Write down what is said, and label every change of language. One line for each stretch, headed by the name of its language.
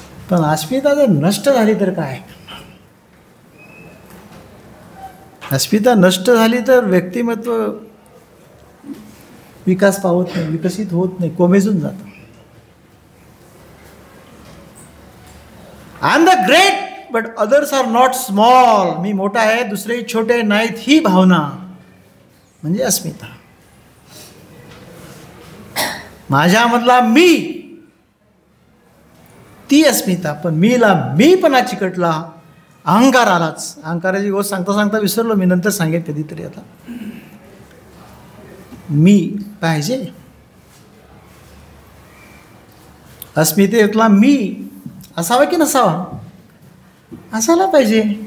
Marathi: पण अस्मिता जर नष्ट झाली तर काय? अस्मिता नष्ट झाली तर व्यक्तिमत्व विकास पावत नाही, विकसित होत नाही, कोमेजून जातं.
English: I am the great but others are not small.
Marathi: मी मोठा आहे, दुसरे छोटे नाहीत, ही भावना म्हणजे अस्मिता. माझ्यामधला मी, ती अस्मिता. पण मीला मीपणा चिकटला, अहंकार आलाच. अहंकाराची गोष्ट सांगता सांगता विसरलो मी, नंतर सांगेन कधीतरी. आता मी पाहिजे, अस्मितेतला मी असावा की नसावा? असायला पाहिजे.